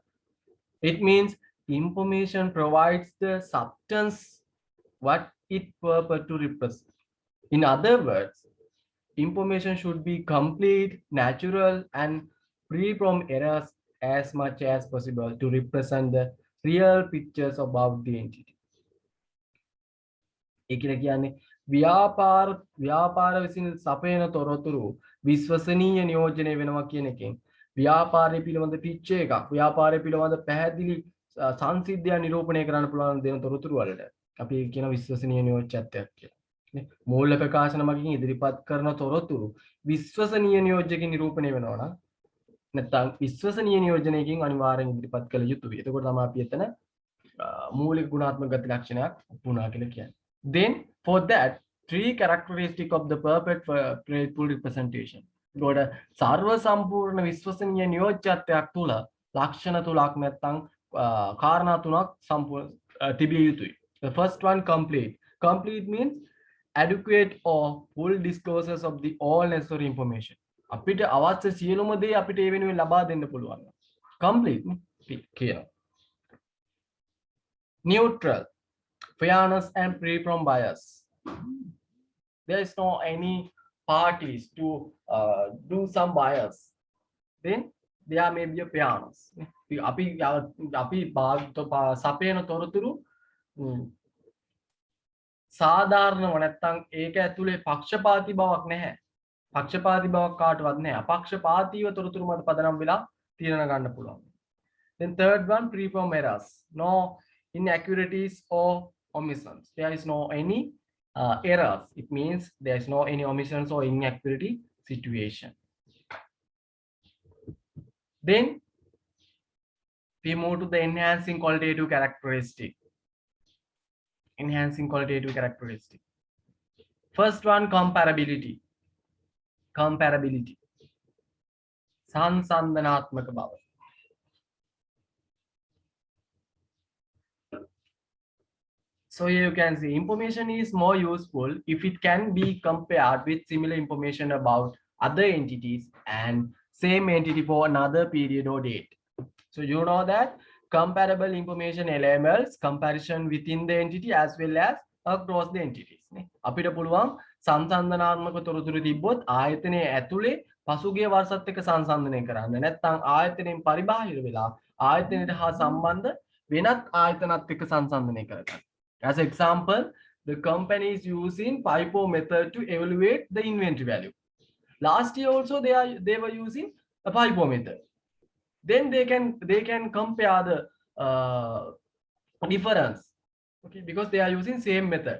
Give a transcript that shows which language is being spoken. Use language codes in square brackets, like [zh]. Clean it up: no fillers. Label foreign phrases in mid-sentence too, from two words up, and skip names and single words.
[en] It means information provides the substance what it purpose to represent. In other words, information should be complete, natural, and free from errors as much as possible to represent the real pictures about the entity. [si] ඒකල කියන්නේ ව්‍යාපාර විසින් සපයන තොරතුරු විශ්වසනීය නියෝජනය වෙනවා කියන එකෙන් ව්‍යාපාරය පිළිබඳ පිච්ච එකක් ව්‍යාපාරය පිළිබඳ පැහැදිලි සංසිද්ධියක් නිරූපණය කරන්න පුළුවන් දෙන තොරතුරු වලට අපි කියන විශ්වසනීය නියෝජ්‍යත්වයක් කියලා. නේ මූල්‍ය ප්‍රකාශන මගින් ඉදිරිපත් කරන තොරතුරු විශ්වසනීය නියෝජ්‍යකින් නිරූපණය වෙනවා නම් නැත්නම් විශ්වසනීය නියෝජනයකින් අනිවාර්යෙන් ඉදිරිපත් කළ යුතුයි. එතකොට තමයි අපි එතන මූලික ගුණාත්මක ගති ලක්ෂණයක් වුණා කියලා කියන්නේ. [en] Then for that, three characteristics of the perfect faithful representation. [si] ගොඩ සර්ව සම්පූර්ණ විශ්වසනීය නියෝජ්‍යත්වයක් තුල ලක්ෂණ තුනක් නැත්නම් කාරණා තුනක් සම්පූර්ණ තිබිය යුතුයි. [en] The first one, complete. Complete means adequate or full disclosures of the all necessary information. [si] අපිට අවශ්‍ය සියලුම දේ අපිට ඒ වෙනුවෙන් ලබා දෙන්න පුළුවන්. Complete කියන. [en] Neutral, fairness and free from bias. There is no any parties to do some bias. Then there may be a fairness. [si] අපි සපයන තොරතුරු සාධාරණව නැත්නම් ඒක ඇතුලේ පක්ෂපාතී බවක් නැහැ. පක්ෂපාතී බවක් කාටවත් නැහැ. අපක්ෂපාතීව තොරතුරු මත පදනම් වෙලා තීරණ ගන්න පුළුවන්. [en] Then third one, free from errors. No inaccuracies or omissions. There is no any errors. It means there is no any omissions or inaccuracy situation. Then we move to the enhancing qualitative characteristic. Enhancing qualitative characteristic. First one, comparability. Comparability. [si] සංසන්දනාත්මක බව. [en] So here you can see information is more useful if it can be compared with similar information about other entities and same entity for another period or date. So you know that comparable information enables comparison within the entity as well as across the entities. [si] අපිට පුළුවන් සංසන්දනාත්මක තොරතුරු තිබ්බොත් ආයතනයේ ඇතුලේ පසුගිය වර්ෂත් එක්ක සංසන්දනය කරන්න. නැත්නම් ආයතනයෙන් පරිබාහිර වෙලා ආයතනයට හා සම්බන්ධ වෙනත් ආයතනත් එක්ක සංසන්දනය කරගන්න. [en] As an example, the company is using FIFO method to evaluate the inventory value. Last year also they were using a FIFO method. Then they can compare the difference, okay, because they are using same method.